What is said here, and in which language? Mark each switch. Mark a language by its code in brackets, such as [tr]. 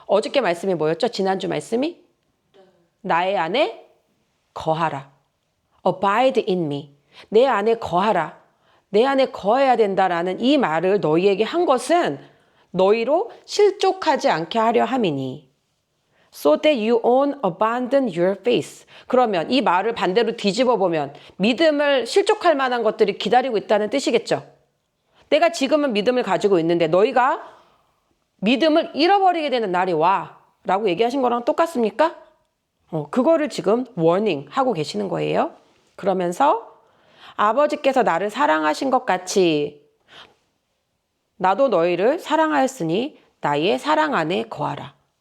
[ko] 어저께 말씀이 뭐였죠? 지난주 말씀이? 나의 안에 거하라. [en] Abide in me. [ko] 내 안에 거하라. 내 안에 거해야 된다라는 이 말을 너희에게 한 것은 너희로 실족하지 않게 하려 함이니. [en] So that you won't abandon your faith. [ko] 그러면 이 말을 반대로 뒤집어 보면 믿음을 실족할 만한 것들이 기다리고 있다는 뜻이겠죠. 내가 지금은 믿음을 가지고 있는데 너희가 믿음을 잃어버리게 되는 날이 와 라고 얘기하신 거랑 똑같습니까? 그거를 지금 워닝 하고 계시는 거예요. 그러면서 아버지께서 나를 사랑하신 것 같이 나도 너희를 사랑하였으니 나의 사랑 안에 거하라.